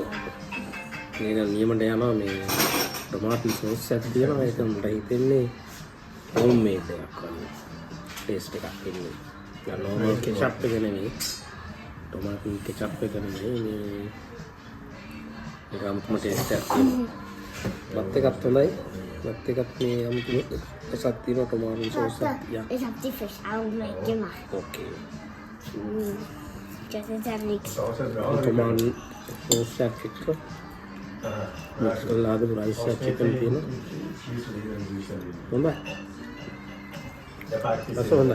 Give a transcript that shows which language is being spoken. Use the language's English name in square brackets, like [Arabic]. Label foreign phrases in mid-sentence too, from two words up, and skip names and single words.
[Sinhala] මේක නියමට යනවා මේ [English] tomato sauce [Sinhala] එකක් තියෙනවා ඒක මට හිතෙන්නේ [English] home made [Sinhala] එකක් වගේ ටේස්ට් එකක් එන්නේ. ඒක [English] normal ketchup [Sinhala] එක නෙමෙයි. [English] tomato ketchup [Sinhala] එක නෙමෙයි මේ ඒක අමුතුම ටේස්ට් එකක් තියෙනවා. බත් එකත් හොඳයි. බත් එකත් මේ අමුතුම එකක් තියෙනවා [English] tomato sauce [Sinhala] එකක්. [German] Ich hab die Fisch auch gemacht. [Sinhala] ඕකේ. [German] Das ist ja nichts. [English] tomato sauce [Sinhala] එකක් එක්ක මස්ලාද රයිස් එකක් චිකන් තියෙනවා. හොඳයි. that's හොඳයි.